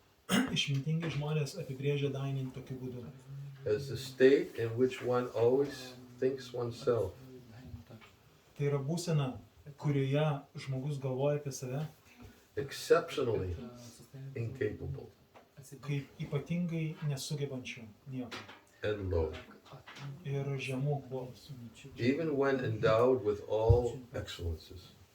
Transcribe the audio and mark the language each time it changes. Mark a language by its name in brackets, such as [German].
[Lithuanian] Išmintingi žmonės apibrėžia dainį tokiu būdu. [English] as the state in which one always thinks oneself, [Lithuanian] Tai yra būsena, kurioje žmogus galvoja apie save [English] exceptionally incapable [Lithuanian] kaip ypatingai nesugebančių nieko. [English] and low, [Lithuanian] Ir žemų puolus. [English] even when endowed with all excellences.